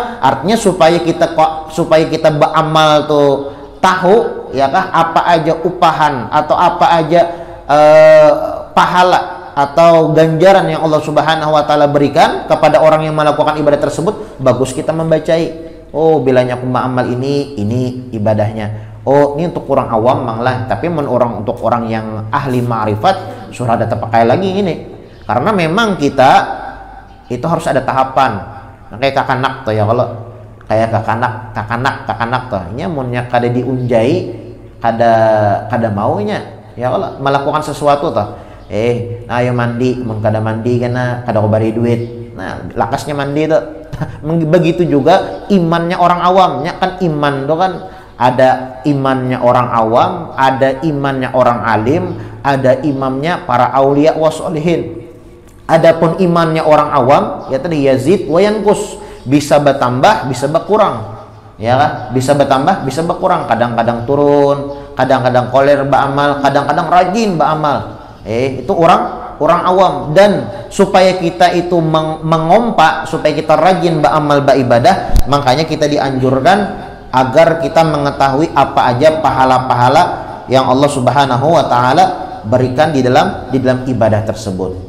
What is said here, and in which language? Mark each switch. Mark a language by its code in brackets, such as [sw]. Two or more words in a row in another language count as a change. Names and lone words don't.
[id] Artinya supaya kita beramal tuh tahu ya kah apa aja upahan atau apa aja pahala atau ganjaran yang Allah [ar] Subhanahu wa taala [id] berikan kepada orang yang melakukan ibadah tersebut. Bagus kita membacai. Oh, bilanya aku beramal ini ibadahnya. Oh, ini untuk orang awam manglah, tapi untuk orang yang ahli ma'rifat surah ada terpakai lagi ini. Karena memang kita itu harus ada tahapan. [bjn] Nah, kayak kakanak tuh ya, kalau kayak kakanak tuh nya munnya kada diunjai kada maunya ya Allah melakukan sesuatu tuh ayo mandi mun kada mandi kana kada bari duit. [id] Nah lakasnya mandi tuh begitu juga imannya orang awamnya kan iman tuh kan ada imannya orang awam, ada imannya orang alim, ada imamnya para [ar] aulia wasolihin. [id] Adapun imannya orang awam ya tadi [ar] yazid wa yanqus, [id] bisa bertambah bisa berkurang ya kan, bisa bertambah bisa berkurang, kadang-kadang turun, kadang-kadang koler beramal, kadang-kadang rajin beramal. Itu orang awam. Dan supaya kita itu mengompak, supaya kita rajin beramal beribadah, makanya kita dianjurkan agar kita mengetahui apa aja pahala-pahala yang Allah [ar] Subhanahu wa taala [id] berikan di dalam ibadah tersebut.